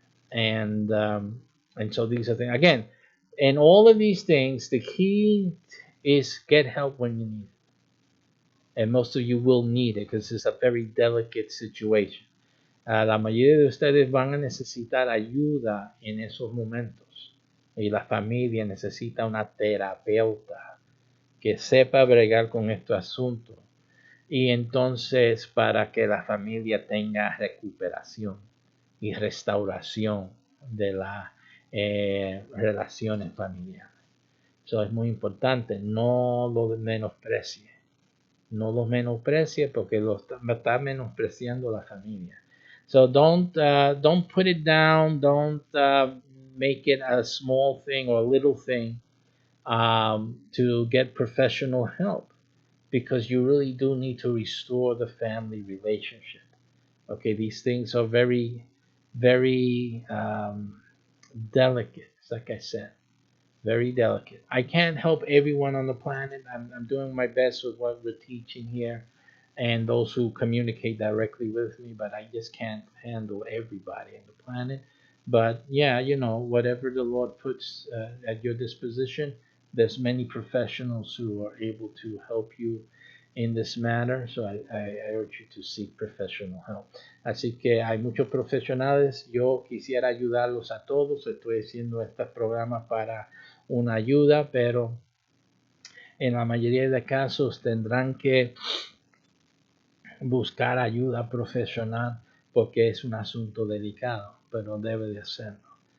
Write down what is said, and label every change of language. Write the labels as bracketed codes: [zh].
[en] And so these are things, again, in all of these things, the key is get help when you need it. And most of you will need it because it's a very delicate situation. [es] La mayoría de ustedes van a necesitar ayuda en esos momentos. Y la familia necesita una terapeuta que sepa bregar con este asunto. Y entonces, para que la familia tenga recuperación y restauración de las relaciones familiares. Eso es muy importante. No lo menosprecie. No lo menosprecie porque lo está menospreciando la familia. [en] So don't put it down. Don't make it a small thing or a little thing to get professional help, because you really do need to restore the family relationship. Okay, these things are very, very delicate, like I said, very delicate. I can't help everyone on the planet. I'm doing my best with what we're teaching here and those who communicate directly with me, but I just can't handle everybody on the planet. But yeah, whatever the Lord puts at your disposition, there's many professionals who are able to help you in this matter. So I urge you to seek professional help. [es] Así que hay muchos profesionales. Yo quisiera ayudarlos a todos. Estoy haciendo estos programas para una ayuda, pero en la mayoría de casos tendrán que buscar ayuda profesional porque es un asunto delicado, pero debe de hacerlo.